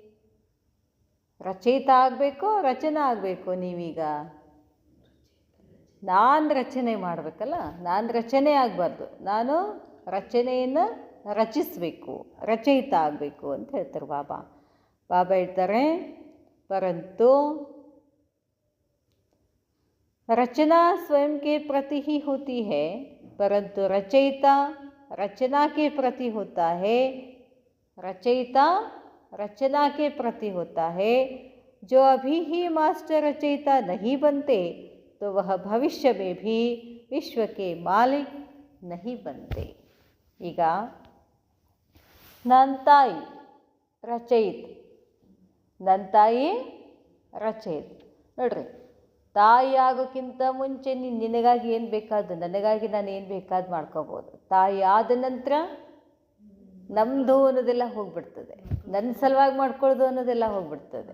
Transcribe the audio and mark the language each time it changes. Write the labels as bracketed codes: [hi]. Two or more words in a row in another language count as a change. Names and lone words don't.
[kn] ರಚಯಿತ ಆಗಬೇಕು, ರಚನಾ ಆಗಬೇಕು. ನೀವೀಗ ನಾನು ರಚನೆ ಮಾಡಬೇಕಲ್ಲ, ನಾನು ರಚನೆ ಆಗಬಾರ್ದು, ನಾನು ರಚನೆಯನ್ನು ರಚಿಸಬೇಕು, ರಚಯಿತ ಆಗಬೇಕು ಅಂತ ಹೇಳ್ತಾರೆ ಬಾಬಾ. ಬಾಬಾ ಹೇಳ್ತಾರೆ [hi] ಪರಂತು रचना स्वयं के प्रति ही होती है, परंतु रचयिता रचना के प्रति होता है. रचयिता रचना के प्रति होता है. जो अभी ही मास्टर रचयिता नहीं बनते तो वह भविष्य में भी विश्व के मालिक नहीं बनते. [kn] ಈಗ ನನ್ನ ತಾಯಿ ರಚಯಿತ, ನನ್ನ ತಾಯಿ ರಚಯಿತ. ನೋಡ್ರಿ, ತಾಯಿ ಆಗೋಕ್ಕಿಂತ ಮುಂಚೆ ನಿನಗಾಗಿ ಏನು ಬೇಕಾದ್ದು, ನನಗಾಗಿ ನಾನು ಏನು ಬೇಕಾದ್ದು ಮಾಡ್ಕೋಬೋದು. ತಾಯಿ ಆದ ನಂತರ ನಮ್ಮದು ಅನ್ನೋದೆಲ್ಲ ಹೋಗ್ಬಿಡ್ತದೆ, ನನ್ನ ಸಲುವಾಗಿ ಮಾಡ್ಕೊಳ್ಳೋದು ಅನ್ನೋದೆಲ್ಲ ಹೋಗ್ಬಿಡ್ತದೆ.